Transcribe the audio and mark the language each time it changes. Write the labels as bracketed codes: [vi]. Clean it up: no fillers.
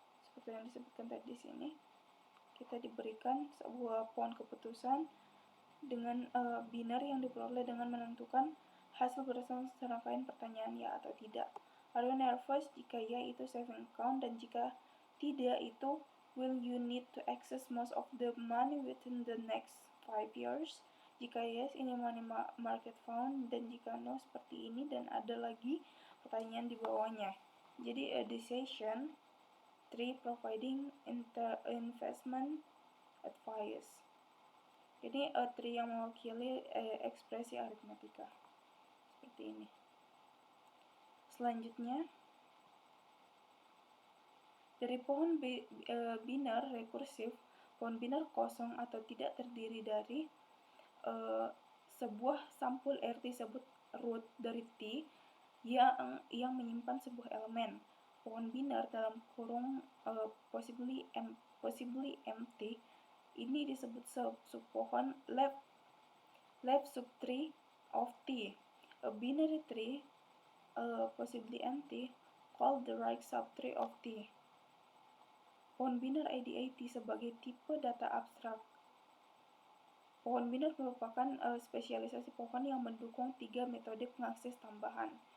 [id] Seperti yang disebutkan tadi di sini, kita diberikan sebuah pohon keputusan dengan binar yang diperoleh dengan menentukan hasil berdasarkan serangkaian pertanyaan ya atau tidak. [en] Are you nervous? [id] Jika ya itu saving account dan jika tidak itu [en] will you need to access most of the money within the next 5 years? [id] Jika yes ini money market fund dan jika no seperti ini dan ada lagi pertanyaan di bawahnya. [en] Jadi a decision tree providing investment advice. [id] Jadi tree yang mewakili ekspresi aritmatika seperti ini. Selanjutnya, dari pohon binar rekursif, pohon binar kosong atau tidak terdiri dari sebuah sampul R disebut root dari T yang menyimpan sebuah elemen. Pohon binar dalam kurung [en] possibly empty [id] ini disebut subpohon [en] left subtree of T. A binary tree possibly empty called the right subtree of T. [id] Pohon binar IDAT sebagai tipe data abstrak. Pohon binar merupakan spesialisasi pohon yang mendukung 3 metode pengakses tambahan.